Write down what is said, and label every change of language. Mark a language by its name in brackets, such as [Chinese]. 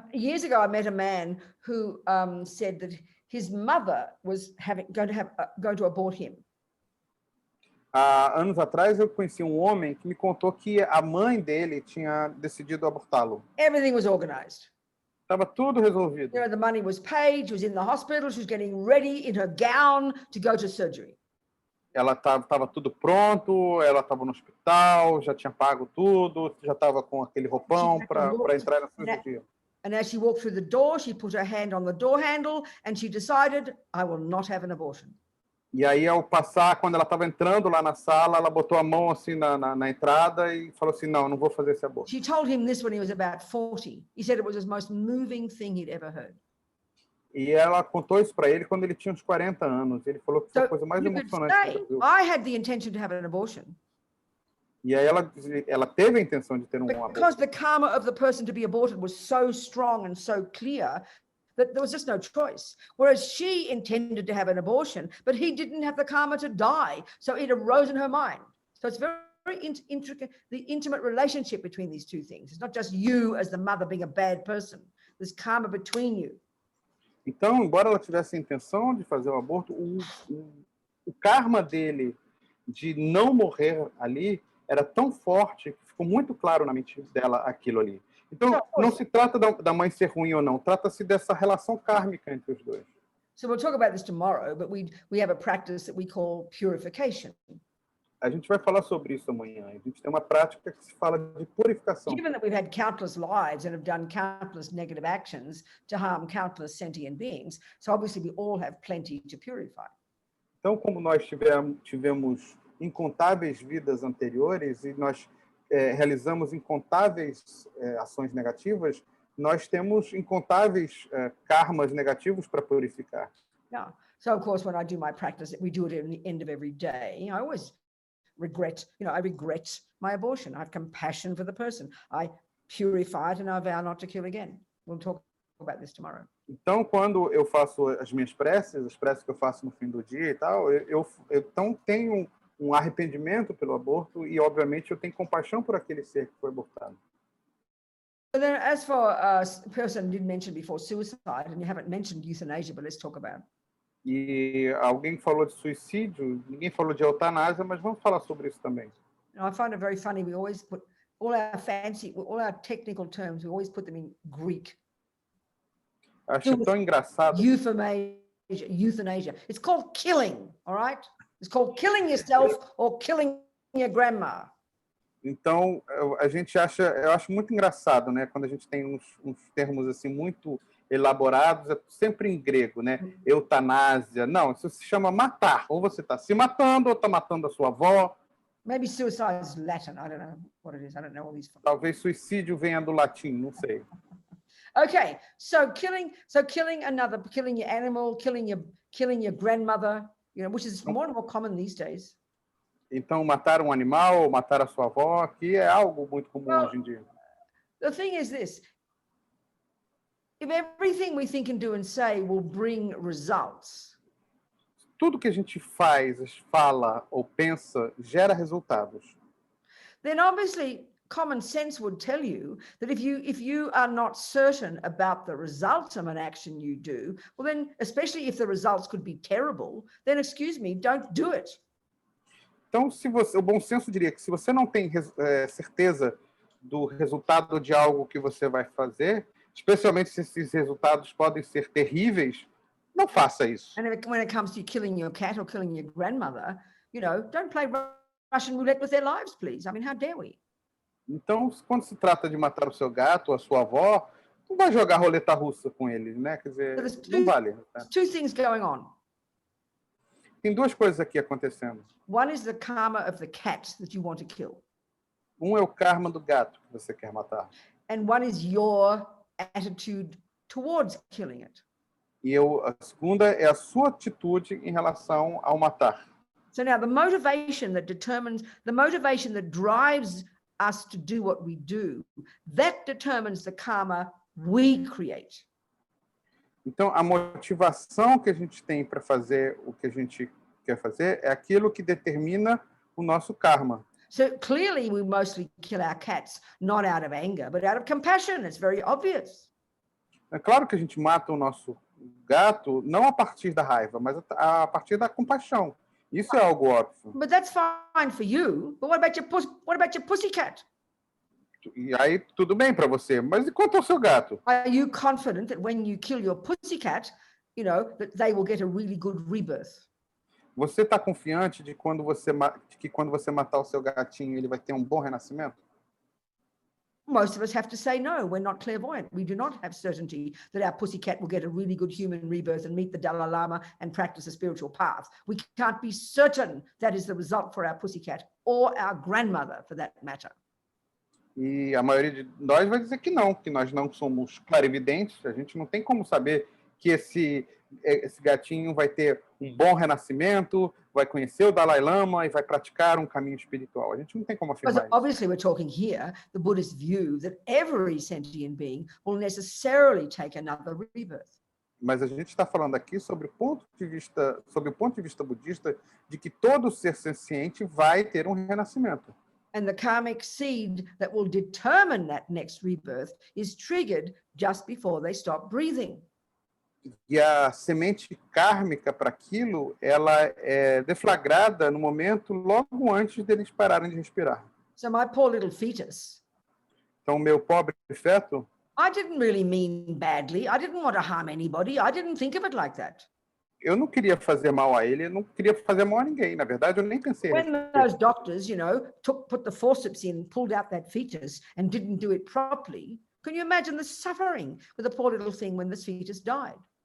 [English] Years ago, I met a man who said that his mother was going to abort him. [Portuguese] Há anos atrás, eu conheci um homem que me contou que a mãe dele tinha decidido abortá-lo. [English] Everything was organized. [Portuguese] Estava tudo resolvido. [English] The money was paid. She was in the hospital. She was getting ready in her gown to go to surgery. [Portuguese] Ela estava tudo pronto. Ela estava no hospital. Já tinha pago tudo. Já estava com aquele roupão para entrar na cirurgia. [English] And as she walked through the door, she put her hand on the door handle and she decided, I will not have an abortion. [Portuguese] E aí, ao passar, quando ela estava entrando lá na sala, ela botou a mão assim na entrada e falou assim, não vou fazer esse aborto. [English] She told him this when he was about 40. He said it was the most moving thing he'd ever heard. [Portuguese] E ela contou isso para ele quando ele tinha uns 40 anos. Ele falou que foi a coisa mais emocionante que ele viu. [English] I had the intention to have an abortion. [Portuguese] E aí ela teve a intenção de ter um aborto. [English] Because the karma of the person to be aborted was so strong and so clear that there was just no choice. Whereas she intended to have an abortion, but he didn't have the karma to die. So it arose in her mind. So it's very intricate, the intimate relationship between these two things. It's not just you as the mother being a bad person. There's karma between you. [Portuguese] Então, embora ela tivesse a intenção de fazer o aborto, o karma dele de não morrer ali era tão forte que ficou muito claro na mente dela aquilo ali. Então, não se trata da mãe ser ruim ou não, trata-se dessa relação kármica entre os dois. [English] So we'll talk about this tomorrow, but we have a practice that we call purification. [Portuguese] A gente vai falar sobre isso amanhã. A gente tem uma prática que se fala de purificação. [English] Given that we've had countless lives and have done countless negative actions to harm countless sentient beings, so obviously we all have plenty to purify. [Portuguese] Então, como nós tivemos incontáveis vidas anteriores e nós realizamos incontáveis ações negativas, nós temos incontáveis karmas negativos para purificar. [English] Yeah. So, of course, when I do my practice, we do it at the end of every day. I always regret, I regret my abortion. I have compassion for the person. I purify it and I vow not to kill again. We'll talk about this tomorrow. [Portuguese] Então, quando eu faço as minhas preces, as preces que eu faço no fim do dia e tal, eu então tenho um arrependimento pelo aborto e, obviamente, eu tenho compaixão por aquele ser que foi abortado. [English] But then, as for a person did mention before suicide, and you haven't mentioned euthanasia, but let's talk about it. [Portuguese] E alguém falou de suicídio, ninguém falou de eutanásia, mas vamos falar sobre isso também. [English] And I find it very funny. We always put all our technical terms, we always put them in Greek. [Portuguese] Acho tão engraçado. [English] Euthanasia. It's called killing, all right? It's called killing yourself or killing your grandma. [Portuguese] Então, eu acho muito engraçado, né? Quando a gente tem uns termos assim muito elaborados, é sempre em grego, né? Eutanásia. Não, isso se chama matar. Ou você está se matando, ou está matando a sua avó. [English] Maybe suicide is Latin. I don't know what it is. I don't know all these. [Portuguese] Talvez suicídio venha do latim, não sei. [English] Okay, so killing another, killing your animal, killing your grandmother, which is more and more common these days. [Portuguese] Então, matar um animal, matar a sua avó, que é algo muito comum hoje em dia. [English] The thing is this: if everything we think and do and say will bring results, [Portuguese] tudo que a gente faz, fala ou pensa gera resultados. [English] Then obviously common sense would tell you that if you are not certain about the results of an action you do, well then, especially if the results could be terrible, then excuse me, don't do it. [Portuguese] Então, o bom senso diria que se você não tem certeza do resultado de algo que você vai fazer, especialmente se esses resultados podem ser terríveis, não faça isso. [English] And when it comes to killing your cat or killing your grandmother, don't play Russian roulette with their lives, please. I mean, how dare we? [Portuguese] Então, quando se trata de matar o seu gato ou a sua avó, não vai jogar roleta russa com eles, né? Quer dizer, não vale. [English] Two things going on. [Portuguese] Tem duas coisas aqui acontecendo. [English] One is the karma of the cat that you want to kill. [Portuguese] Um é o karma do gato que você quer matar. [English] And one is your attitude towards killing it. [Portuguese] E a segunda é a sua atitude em relação ao matar. [English] So now the motivation that drives us to do what we do, that determines the karma we create. [Portuguese] Então, a motivação que a gente tem para fazer o que a gente quer fazer é aquilo que determina o nosso karma. [English] So clearly we mostly kill our cats not out of anger, but out of compassion. It's very obvious. [Portuguese] É claro que a gente mata o nosso gato não a partir da raiva, mas a partir da compaixão. Isso é algo óbvio. [English] But that's fine for you. But what about your pussycat? [Portuguese] E aí tudo bem para você, mas e quanto ao seu gato? [English] Are you confident that when you kill your pussycat, that they will get a really good rebirth? [Portuguese] Você está confiante de que quando você matar o seu gatinho, ele vai ter um bom renascimento? [English] Most of us have to say no. We're not clairvoyant. We do not have certainty that our pussycat will get a really good human rebirth and meet the Dalai Lama and practice a spiritual path. We can't be certain that is the result for our pussycat or our grandmother, for that matter. [Portuguese] E a maioria de nós vai dizer que nós não somos clarividentes, a gente não tem como saber que esse gatinho vai ter um bom renascimento, vai conhecer o Dalai Lama e vai praticar um caminho espiritual. A gente não tem como afirmar isso. [English] Obviously, we're talking here the Buddhist view that every sentient being will necessarily take another rebirth. [Portuguese] Mas a gente está falando aqui sobre o ponto de vista budista de que todo ser senciente vai ter um renascimento. [English] And the karmic seed that will determine that next rebirth is triggered just before they stop breathing. [Portuguese] E a semente kármica para aquilo, ela é deflagrada no momento logo antes deles pararem de respirar. [English] So my poor little fetus. [Portuguese] Então, meu pobre feto. [English] I didn't really mean badly. I didn't want to harm anybody. I didn't think of it like that. [Portuguese] Eu não queria fazer mal a ele, eu não queria fazer mal a ninguém. Na verdade, eu nem pensei. [English] When those doctors, put the forceps in, pulled out that fetus and didn't do it properly, can you imagine the suffering with the poor little thing when this fetus died?